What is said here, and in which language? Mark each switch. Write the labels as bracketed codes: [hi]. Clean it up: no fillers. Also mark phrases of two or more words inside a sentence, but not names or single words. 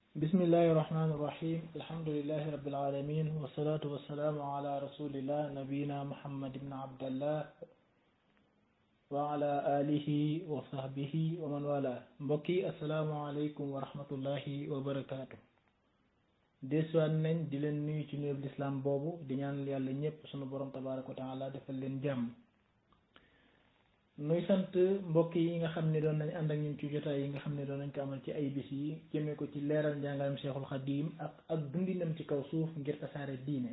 [ar] بسم الله الرحمن الرحيم الحمد لله رب العالمين والصلاة والسلام على رسول الله نبينا محمد بن عبد الله وعلى آله وصحبه ومن والاه mbokki السلام عليكم ورحمة الله وبركاته. [wo] desuwaat nañ di leen nuyu ci nuyub lislaam boobu di ñaan yàlla ñëpp sunu borom [ar] تبارك وتعالى [wo] defal leen jàmm. nuy sant mbokk yi nga xam ne doon nañ ànd ak ñun ci jotaay yi nga xam ne doon nañ ko amal ci ay bis yi jëmee ko ci leeral njàngalem Cheikhul Khadim ak dundinam ci kaw suuf ngir tasaare diine.